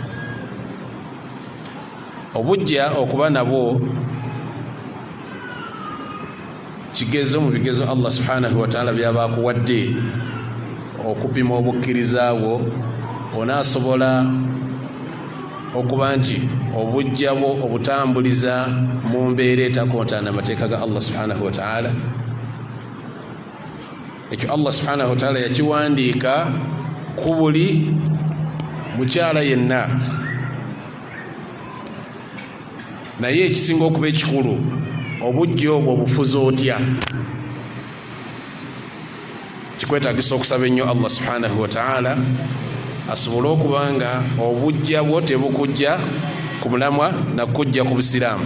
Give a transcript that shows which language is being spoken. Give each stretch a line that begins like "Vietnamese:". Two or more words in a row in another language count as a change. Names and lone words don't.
Ganda: Obujja okuba nabwo kigezo mu bigezo
Arabic: الله سبحانه وتعالى
Ganda: byaba akuwadde okupima obukkiriza bwo, onaasobola okuba nti obujja bwo obutambuliza mu mbeera etakontana amateeka ga
Arabic: الله سبحانه وتعالى.
Ganda: Ekyo
Arabic: الله سبحانه وتعالى
Ganda: yakiwandiika ku buli mukyala yenna. Naye ekisinga okuba ekikulu, obujja obwo obufuza otya? Kikwetaagisa okusaba ennyo
Arabic: الله سبحانه وتعالى
Ganda: asobole okubanga obujja bwo tebukujja ku mulamwa nakujja ku busiraamu.